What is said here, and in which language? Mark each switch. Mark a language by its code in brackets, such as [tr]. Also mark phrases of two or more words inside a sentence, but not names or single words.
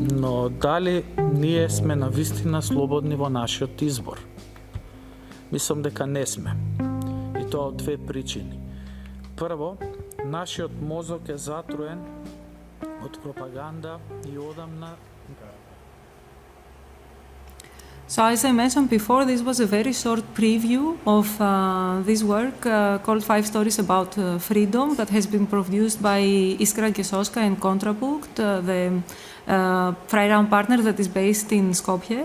[mk] но дали ние сме навистина слободни во нашиот избор? Мислам дека не сме. И тоа од две причини. Прво, нашиот мозок е затруен од пропаганда и одамна. [en] So as I mentioned before, this was a very short preview of this work called 5 Stories About Freedom that has been produced by Iskra Gesoska and Contrapunkt, the Freiraum partner that is based in Skopje.